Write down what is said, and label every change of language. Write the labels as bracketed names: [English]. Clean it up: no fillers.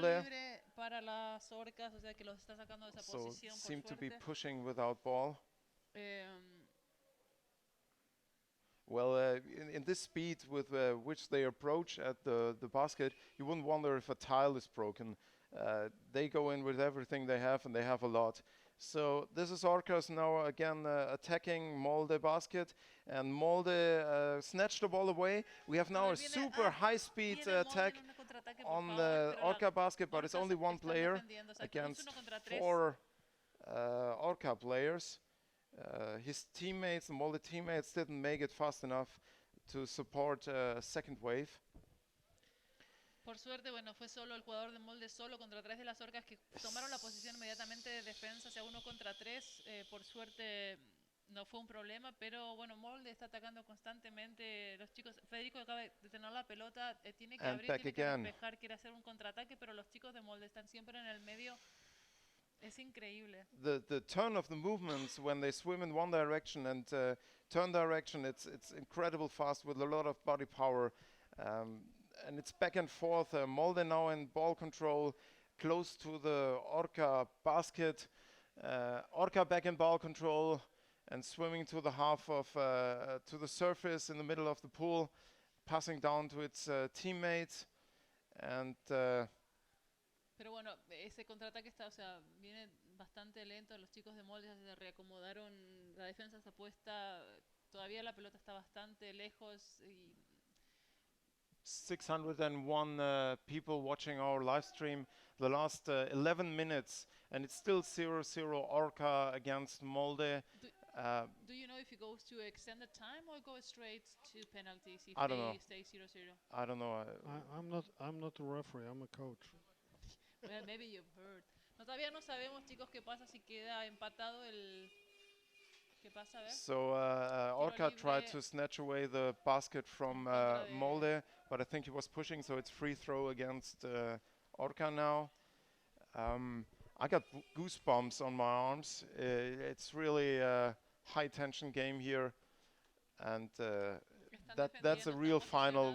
[Spanish] Tiro libre para las Orcas, o sea que los está sacando de esa posición por [English] seem [Spanish] suerte. [English] to be pushing without ball. Well, in this speed with which they approach at the basket, you wouldn't wonder if a tile is broken. They go in with everything they have, and they have a lot. So this is Orcas now again attacking Molde basket, and Molde snatched the ball away. We have now a super high-speed attack on the Orca basket, but it's only one player against 4 Orca players. His teammates, the Molde teammates, didn't make it fast enough to support a second wave. [Spanish] Por suerte, bueno, fue solo el jugador de Molde solo contra 3 de las Orcas que tomaron la posición inmediatamente de defensa, o sea, 1 contra 3. Por suerte no fue un problema, pero bueno, Molde está atacando constantemente. Los chicos, Federico acaba de tener la pelota, tiene que abrir, tiene que despejar, quiere hacer un contraataque, pero los chicos de Molde están siempre en el medio. Es increíble. [English] The turn of the movements when they swim in one direction and turn direction, it's incredible fast with a lot of body power. And it's back and forth. Molde now in ball control, close to the Orca basket. Orca back in ball control and swimming to the half of, to the surface in the middle of the pool, passing down to its teammates. And [Spanish] pero bueno, ese contraataque está, o sea, viene bastante lento. Los chicos de Molde ya se reacomodaron, la defensa está puesta, todavía la pelota está bastante lejos y [English] 601 people watching our live stream the last 11 minutes, and it's still 0-0 Orca against Molde. Do you know if it goes to extended time or go straight to penalties if I don't know. Stay 0-0? I don't know. I'm not a referee. I'm a coach. Well, maybe you've heard. [Spanish] No, todavía no sabemos, chicos, qué pasa si queda empatado el. ¿Qué pasa, a ver? [English] So Orca tried to snatch away the basket from Molde, but I think he was pushing, so it's free throw against Orca now. I got goosebumps on my arms. It's really a high tension game here, and that's a real final.